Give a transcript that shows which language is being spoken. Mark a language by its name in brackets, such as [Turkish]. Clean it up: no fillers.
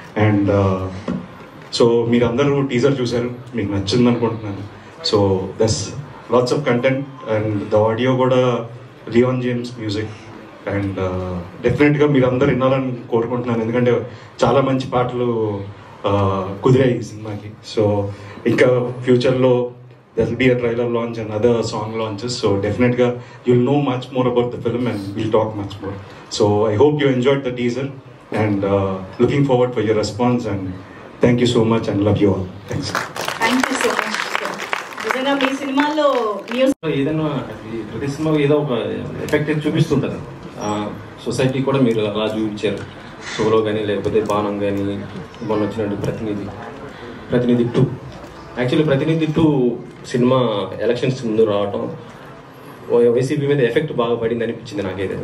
[Telugu] And so మీరందరూ teaser చూశారు, మీకు నచ్చింది అనుకుంటున్నాను. [English] So this lots of content and the audio కూడా Leon James music. [Telugu] అండ్ డెఫినెట్గా మీరు అందరు వినాలని కోరుకుంటున్నాను, ఎందుకంటే చాలా మంచి పాటలు కుదిరాయి ఈ సినిమాకి. సో ఇంకా ఫ్యూచర్లో [English] there will be a trailer launch and other song launches, so definitely you'll know much more about the film and we'll talk much more. So I hope you enjoyed the teaser and looking forward for your response, and thank you so much and love you all. Thanks. Thank you so much. [Telugu] నిజంగా మీ సినిమాలో ఏదైనా ప్రతి cinema ఏదో ఒక effect చూపిస్తుంటారు. Society కూడా మీరు అలా చూపించారు, సోలో కానీ లేకపోతే బాణం కానీ, మొన్న వచ్చినట్టు ప్రతినిధి 2. యాక్చువల్లీ ప్రతినిధి 2 సినిమా ఎలక్షన్స్ ముందు రావటం వైసీపీ మీద ఎఫెక్ట్ బాగా పడింది అనిపించింది నాకైతే.